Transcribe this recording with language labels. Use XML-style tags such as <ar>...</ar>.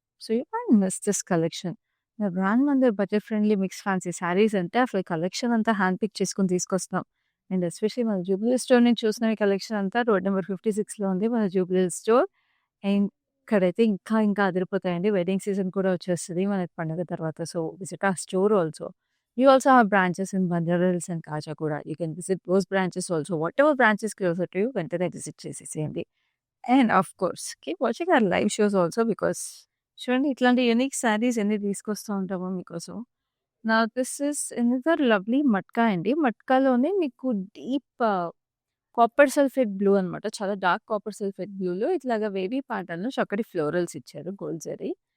<en>So you can miss this collection. Brand మందర్ budget friendly mix fancy sarees</en> <te>అంటే అసలు collection అంతా hand pick చేసుకుని తీసుకొస్తున్నాం.</te> <en>and especially</en> <te>మన జూబ్లీ స్టోర్ నుంచి చూసిన ఈ కలెక్షన్ అంతా రోడ్ నెంబర్ 56లో ఉంది మన జూబ్లీ స్టోర్. అండ్ ఇక్కడైతే ఇంకా అదిరిపోతాయండి. వెడ్డింగ్ సీజన్ కూడా వచ్చేస్తుంది మనకి పండుగ తర్వాత.</te> <en>So visit ఆ store also. You also have branches in Bandra Hills and Kachagura. You can visit those branches also. Whatever branch is closer to you,</en> <te>వెంటనే విజిట్ చేసేసేయండి.</te> <en>and of course keep watching our live shows also because</en> <te>చూడండి ఇట్లాంటి unique saris ఎన్ని తీసుకొస్తూ ఉంటామో మీకోసం.</te> <en>నా this is another lovely matka అండి.</en> <te>మట్కాలోనే మీకు డీప్ కాపర్ సల్ఫేట్ బ్లూ అనమాట. చాలా డార్క్ కాపర్ సల్ఫేట్ బ్లూలో ఇట్లాగా వేవీ ప్యాటర్న్లో చక్కటి ఫ్లోరల్స్ ఇచ్చారు గోల్డ్ జరీ.</te>